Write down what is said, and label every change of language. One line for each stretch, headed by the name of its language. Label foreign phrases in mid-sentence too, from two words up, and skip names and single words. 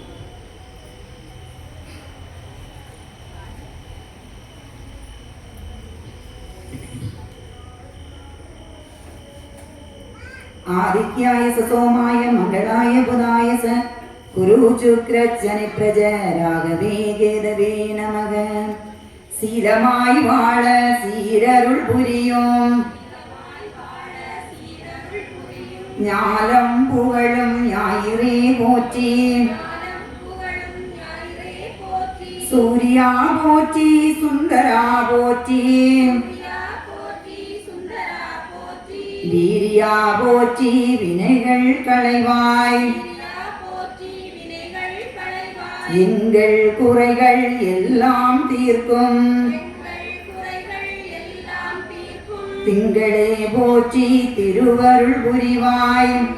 Sanskrit: आदित्याय सोमाय मंगलाय बुधाय स गुरु शुक्र शनि प्रज राघवे केतवे नमः.
Tamil: சீரமாய் வாழ சீரருள் புரியும் ஞானம் புகழும் ஞாயிறே போற்றி. சூர்யா போற்றி சுந்தரா போற்றி வீரியா போற்றி வினைகள் களைவாய் எங்கள் குறைகள் எல்லாம் தீர்க்கும் திங்களே போற்றி திருவருள் புரிவாய்.